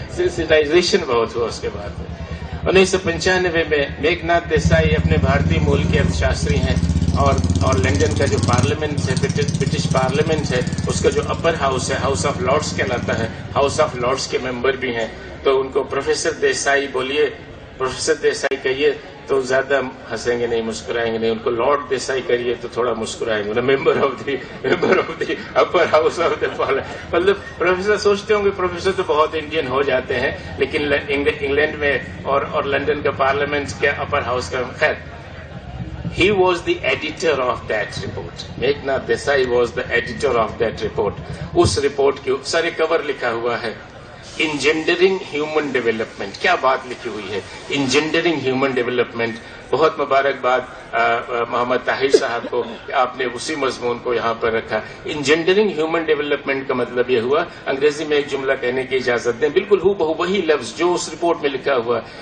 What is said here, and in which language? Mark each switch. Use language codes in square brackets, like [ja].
[ur] Sensitisation بہت ہوا اس کے بعد میں. 1995 میں میگھ ناتھ دیسائی اپنے بھارتی مول کے ارتھ شاستری ہیں, اور لنڈن کا جو پارلیمنٹ ہے, برٹش پارلیمنٹ ہے, اس کا جو اپر ہاؤس ہے, ہاؤس آف لارڈس کہلاتا ہے, ہاؤس آف لارڈس کے ممبر بھی ہیں. تو ان کو پروفیسر دیسائی بولیے, پروفیسر دیسائی کہیے تو زیادہ ہنسیں گے نہیں, مسکرائیں گے نہیں. ان کو لارڈ دیسائی کریے تو تھوڑا مسکرائیں گے. [en] Member of the upper house of the parliament. [ur] مطلب پروفیسر سوچتے ہوں گے پروفیسر تو بہت انڈین ہو جاتے ہیں, لیکن انگلینڈ میں اور لنڈن کا پارلیمنٹ کیا اپر ہاؤس کا. [en] خیر, he was the editor of that report. Megh Nath Desai was the editor of that report. [ur] اس report کے سارے کور لکھا ہوا ہے انجینڈرنگ ہیومن ڈیولپمنٹ. کیا بات لکھی ہوئی ہے, انجینڈرنگ ہیومن ڈیولپمنٹ. بہت مبارکباد محمد طاہر صاحب کو کہ آپ نے اسی مضمون کو یہاں پر رکھا. انجینڈرنگ ہیومن ڈیولپمنٹ کا مطلب یہ ہوا, انگریزی میں ایک جملہ کہنے کی اجازت دیں, بالکل ہو بہو وہی لفظ جو اس رپورٹ میں لکھا ہوا.